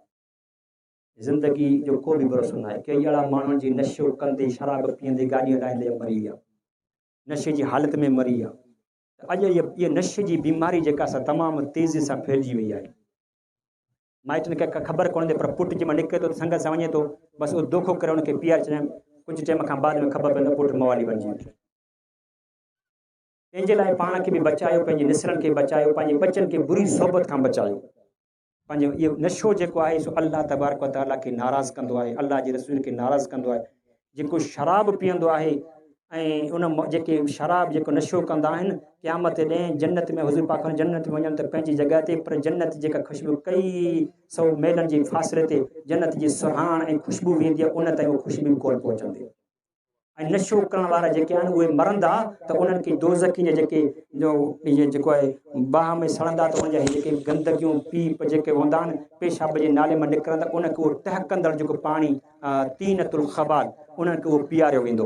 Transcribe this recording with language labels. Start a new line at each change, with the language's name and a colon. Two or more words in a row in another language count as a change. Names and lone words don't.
Sindhi: ज़िंदगी जो को बि भरोसो न आहे कई अहिड़ा माण्हुनि जी नशो कंदे शराब पीअंदे गाॾी हलाईंदे मरी विया नशे जी हालति में मरी विया अॼु इहा नशे जी बीमारी जेका असां तमामु तेज़ी सां फैलिजी वई आहे माइटनि खे ख़बर कोन्हे पर पुटु जंहिंमहिल निकिरे थो संगत सां वञे थो बसि उहो दोखो करे हुनखे पीआरे छॾिया कुझु टाइम खां बाद में ख़बर पवंदो पुटु मवाली बणिजी वियो पंहिंजे लाइ पाण खे बि बचायो पंहिंजे निसरनि खे बचायो पंहिंजे बचनि खे बुरी सोबत खां बचायो पंहिंजो इहो नशो जेको आहे सो
Arabic: الله تبارك وتعالى
Sindhi: खे नाराज़ कंदो आहे अल्लाह जे रसूल खे नाराज़ कंदो आहे जेको शराब पीअंदो आहे ऐं उन जेके शराब जेको नशो कंदा आहिनि क़यामत ॾें जन्नत में हुज़ूर पाक जन्नत में वञनि त पंहिंजी जॻह ते पर जन्नत जेका ख़ुशबू कई 100 मेलनि जे फ़ासिले ते जन्नत जी सुहाण ऐं ख़ुशबू वेंदी आहे उन ताईं उहो ख़ुशबू कोन पहुचंदी ऐं नशो करण वारा जेके आहिनि उहे मरंदा त उन्हनि खे दोज़खी जा जेको आहे बाह में सड़ंदा त उनजा जेके गंदगियूं पीप जेके हूंदा आहिनि पेशाब जे नाले मां निकिरंदा उनखे उहो टहकंदड़ जेको पाणी
Arabic: طينة الخبال
Sindhi: उन्हनि खे उहो पीआरियो वेंदो